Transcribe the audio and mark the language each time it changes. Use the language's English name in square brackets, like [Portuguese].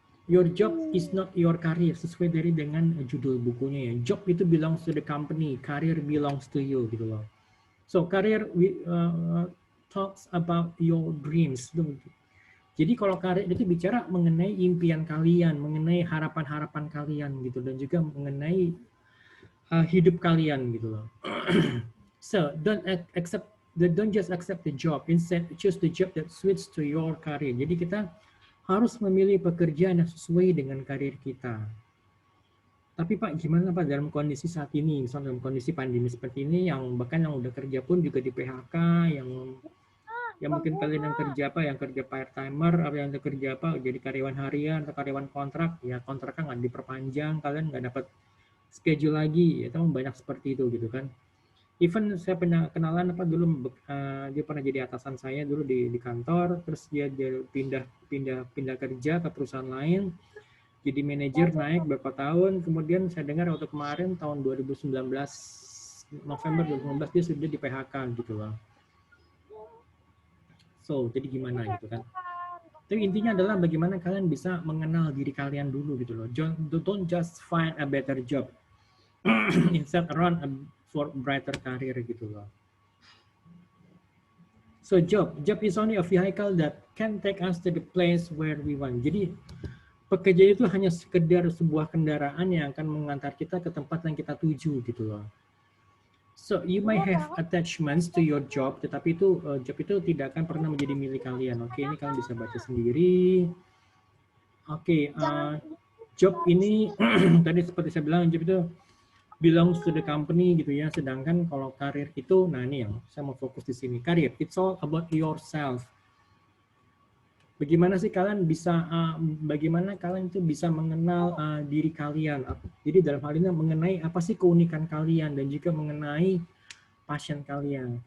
[English] Your job is not your career, [Indonesian] sesuai dari dengan judul bukunya ya. [English] Job itu belongs to the company, career belongs to you [Indonesian] gitu loh. [English] So career talks about your dreams. [Indonesian] Jadi kalau karir itu bicara mengenai impian kalian, mengenai harapan-harapan kalian gitu, dan juga mengenai hidup kalian gitu loh. [English] So don't just accept the job, instead choose the job that suits to your career. [Indonesian] Jadi kita harus memilih pekerjaan yang sesuai dengan karir kita. Tapi Pak, gimana Pak dalam kondisi saat ini, misalnya dalam kondisi pandemi seperti ini, yang bahkan yang udah kerja pun juga di PHK, yang mungkin kalian yang kerja part timer, atau yang kerja jadi karyawan harian atau karyawan kontrak, ya kontraknya nggak diperpanjang, kalian nggak dapat schedule lagi, ya banyak seperti itu gitu kan. Even saya pernah kenalan dulu dia pernah jadi atasan saya dulu di kantor, terus dia pindah kerja ke perusahaan lain, jadi manajer naik beberapa tahun, kemudian saya dengar waktu kemarin tahun 2019 November 2019 dia sudah di PHK gitu loh. So jadi gimana gitu kan? Tapi intinya adalah bagaimana kalian bisa mengenal diri kalian dulu gitu loh. [English] Don't just find a better job, instead run for brighter career [Indonesian] gitu loh. [English] So job is only a vehicle that can take us to the place where we want. [Indonesian] Jadi pekerjaan itu hanya sekedar sebuah kendaraan yang akan mengantar kita ke tempat yang kita tuju gitu loh. [English] So you might have attachments to your job, [Indonesian] tetapi itu job itu tidak akan pernah menjadi milik kalian. Oke, ini kalian bisa baca sendiri. Oke, job ini tadi seperti saya bilang, job itu [English] belongs to the company [Indonesian] gitu ya. Sedangkan kalau karir itu, nah ini yang saya mau fokus di sini. [English] Karir, it's all about yourself. [Indonesian] Bagaimana sih kalian bisa, bagaimana kalian itu bisa mengenal diri kalian. Jadi dalam hal ini mengenai apa sih keunikan kalian dan juga mengenai passion kalian.